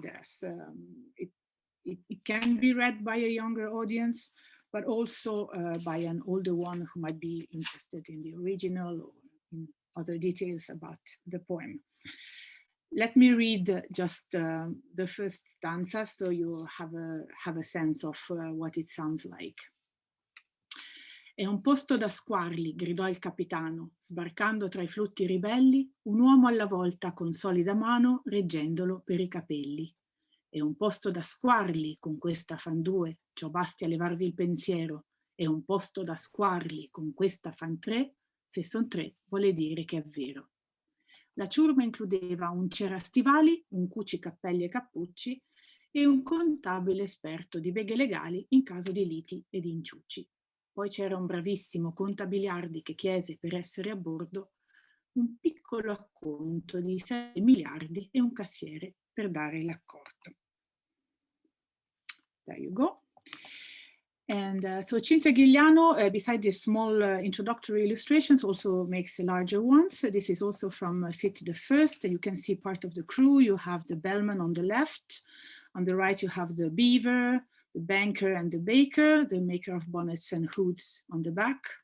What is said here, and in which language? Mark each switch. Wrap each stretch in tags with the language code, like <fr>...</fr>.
<en>There's, it can be read by a younger audience, but also by an older one who might be interested in the original or in other details about the poem. Let me read just the first stanza so you have a sense of what it sounds like.</en> <it>È un posto da squarli, gridò il capitano, sbarcando tra I flutti ribelli, un uomo alla volta con solida mano reggendolo per I capelli. È un posto da squarli, con questa fan due, ciò basti a levarvi il pensiero. È un posto da squarli, con questa fan tre, se son tre vuole dire che è vero. La ciurma includeva un cerastivali, un cuci cappelli e cappucci e un contabile esperto di beghe legali in caso di liti e di inciucci. Poi c'era un bravissimo contabiliardi che chiese per essere a bordo un piccolo acconto di 6 miliardi e un cassiere per dare l'accordo.</it> <en>There you go. And so Cinzia Gigliano, beside these small introductory illustrations, also makes larger ones. This is also from Fit the First. You can see part of the crew. You have the bellman on the left. On the right, you have the beaver, the banker and the baker, the maker of bonnets and hoods on the back.</en>